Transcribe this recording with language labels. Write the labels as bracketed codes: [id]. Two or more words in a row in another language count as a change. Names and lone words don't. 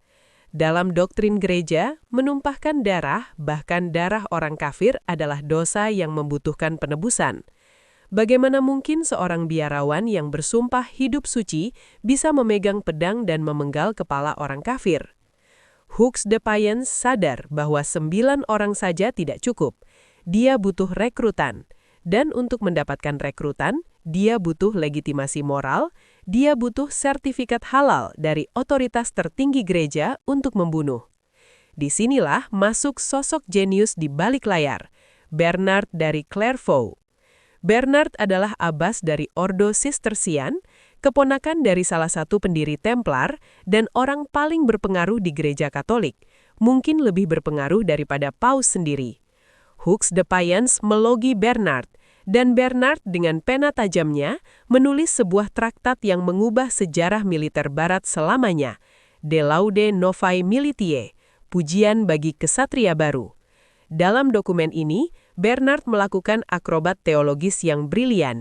[id] Dalam doktrin gereja, menumpahkan darah, bahkan darah orang kafir adalah dosa yang membutuhkan penebusan. Bagaimana mungkin seorang biarawan yang bersumpah hidup suci bisa memegang pedang dan memenggal kepala orang kafir? Hugues de Payens sadar bahwa 9 orang saja tidak cukup. dia butuh rekrutan. Dan untuk mendapatkan rekrutan, dia butuh legitimasi moral, dia butuh sertifikat halal dari otoritas tertinggi gereja untuk membunuh. Disinilah masuk sosok jenius di balik layar, Bernard dari Clairvaux. Bernard adalah abbas dari Ordo Cistercian, keponakan dari salah satu pendiri Templar, dan orang paling berpengaruh di gereja Katolik, mungkin lebih berpengaruh daripada Paus sendiri. Hugues de Payens melogi Bernard, dan Bernard dengan pena tajamnya menulis sebuah traktat yang mengubah sejarah militer barat selamanya, De Laude Novae Militiae, pujian bagi kesatria baru. Dalam dokumen ini, Bernard melakukan akrobat teologis yang brilian.